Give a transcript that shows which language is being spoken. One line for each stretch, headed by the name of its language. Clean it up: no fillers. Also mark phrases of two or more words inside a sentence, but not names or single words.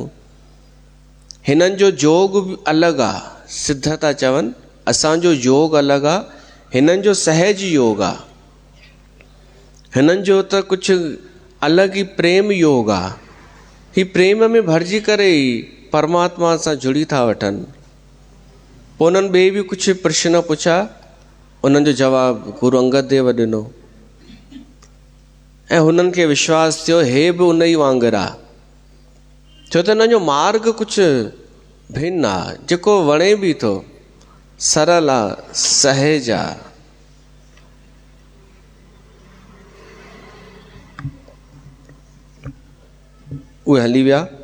Sindhi: हिननि जो जोग बि अलॻि आहे, सिद्ध था चवनि असांजो योग अलॻि आहे, हिननि जो सहज योग आहे। हिननि जो त कुझु अलॻि ई प्रेम योग आहे। ही प्रेम में भरिजी करे ई परमात्मा सां जुड़ी था वठनि। पोइ उन्हनि ॿिए बि कुझु प्रश्न पुछा, उन्हनि जो जवाबु गुरु अंगद देव ॾिनो ऐं हुननि खे विश्वास थियो हे बि उन ई वांगुरु आहे। छो त हिननि जो मार्ग कुझु भिन्न आहे, जेको वणे बि थो, सरल आहे, सहज आहे। उहे हली विया।